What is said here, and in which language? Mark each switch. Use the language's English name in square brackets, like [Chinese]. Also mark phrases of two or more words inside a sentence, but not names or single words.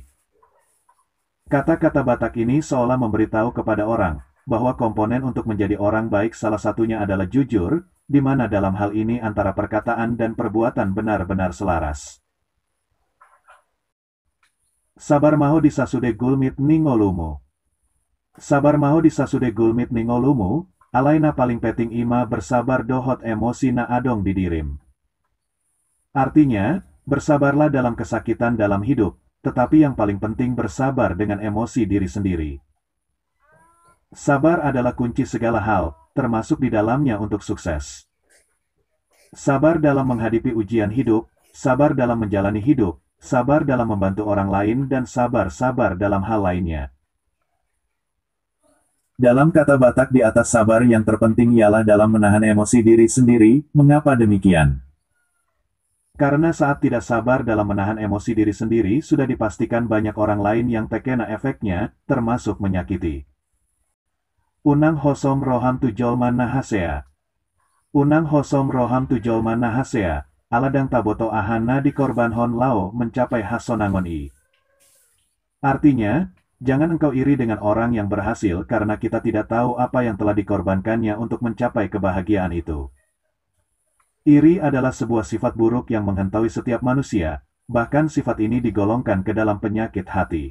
[Indonesian] Kata-kata Batak ini seolah memberitahu kepada orang, bahwa komponen untuk menjadi orang baik salah satunya adalah jujur, di mana dalam hal ini antara perkataan dan perbuatan benar-benar selaras. [Batak Toba] Sabar maho disasude gulmit ningolumu. Sabar maho disasude gulmit ningolumu, alaina paling peting ima bersabar dohot emosi na adong didirim. [Indonesian] Artinya, bersabarlah dalam kesakitan dalam hidup, tetapi yang paling penting bersabar dengan emosi diri sendiri. Sabar adalah kunci segala hal, termasuk di dalamnya untuk sukses. Sabar dalam menghadapi ujian hidup, sabar dalam menjalani hidup, sabar dalam membantu orang lain dan sabar-sabar dalam hal lainnya. Dalam kata Batak di atas sabar yang terpenting ialah dalam menahan emosi diri sendiri. Mengapa demikian? Karena saat tidak sabar dalam menahan emosi diri sendiri sudah dipastikan banyak orang lain yang terkena efeknya, termasuk menyakiti. [Batak Toba] Unang hosom roham tujolman nahasea. Unang hosom roham tujolman nahasea, aladang taboto ahana di korban hon lao mencapai hasonangon i. [Indonesian] Artinya, jangan engkau iri dengan orang yang berhasil karena kita tidak tahu apa yang telah dikorbankannya untuk mencapai kebahagiaan itu. Iri adalah sebuah sifat buruk yang menghantui setiap manusia, bahkan sifat ini digolongkan ke dalam penyakit hati.